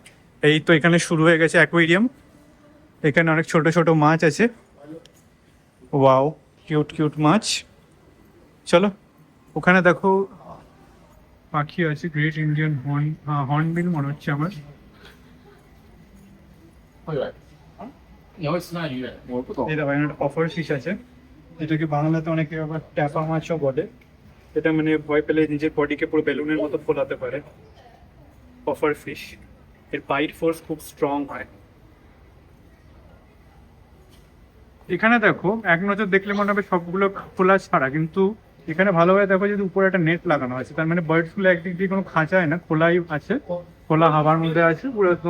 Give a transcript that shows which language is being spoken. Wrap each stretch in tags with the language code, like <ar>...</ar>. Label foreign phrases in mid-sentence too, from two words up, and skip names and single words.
<bn>এই তো এখানে শুরু হয়ে গেছে অ্যাকোয়ারিয়াম। এখানে অনেক ছোট ছোট মাছ আছে। ওয়াও,</bn> <en>cute cute</en> <bn>মাছ। চলো, ওখানে দেখো পাখি আছে,</bn> <en>Great Indian Hornbill</en> <bn>মনে হচ্ছে আমার।</bn> <zh>你会吃那鱼？我不懂</zh> <bn>এই দেখো এখানে একটা</bn> <en>puffer fish</en> <bn>আছে, যেটাকে বাংলাতে অনেকে আবার ট্যাপা মাছও বলে। এটা মানে ভয় পেলে নিজের বডিকে পুরো বেলুনের মতো ফোলাতে পারে।</bn> <en>puffer fish,</en> <bn>এর</bn> <en>bite force</en> <bn>খুব স্ট্রং হয়। এখানে দেখো এক নজর দেখলে মনে হবে সবগুলো খোলা ছাড়া, কিন্তু এখানে ভালোভাবে দেখো যদি উপরে একটা নেট লাগানো আছে, তার মানে বার্ডস গুলো একদিক দিয়ে কোনো খাঁচায় না, খোলাই আছে, খোলা হাওয়ার মধ্যে আছে পুরো একদম।</bn>